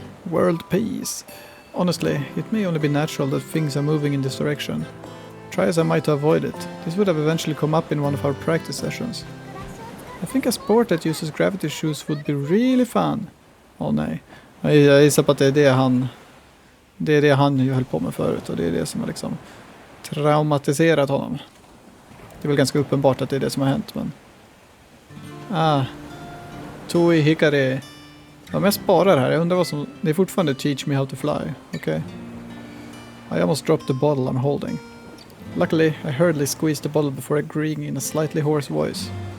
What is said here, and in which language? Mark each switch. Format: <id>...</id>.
<en>world peace. Honestly, it may only be natural that things are moving in this direction. Try as I might to avoid it, this would have eventually come up in one of our practice sessions. I think a sport that uses gravity shoes would be really fun.</en> <sv>Åh nej. Jag gissar på att det är det han ju höll på med förut, och det är det som har liksom traumatiserat honom. Det är väl ganska uppenbart att det är det som har hänt, men... Toi Hikari. Om jag sparar här, jag undrar vad som... Det är fortfarande</sv> <en>teach me how to fly, okay? I almost dropped the bottle I'm holding. Luckily, I hurriedly squeezed the bottle before agreeing in a slightly hoarse voice.</en>